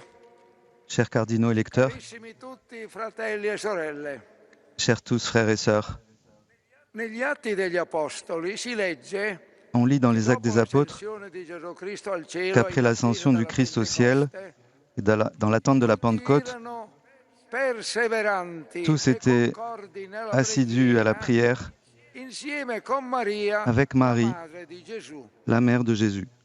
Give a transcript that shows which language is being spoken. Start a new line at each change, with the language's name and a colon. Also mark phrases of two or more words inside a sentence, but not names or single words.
French: Chers cardinaux électeurs,
Italian: carissimi tutti fratelli e sorelle,
French: chers tous frères et sœurs,
Italian: negli Atti degli Apostoli si legge
French: on lit dans les Actes des Apôtres qu'après l'ascension du Christ au ciel et dans l'attente de la Pentecôte, tous étaient assidus à la prière avec Marie, la mère de Jésus.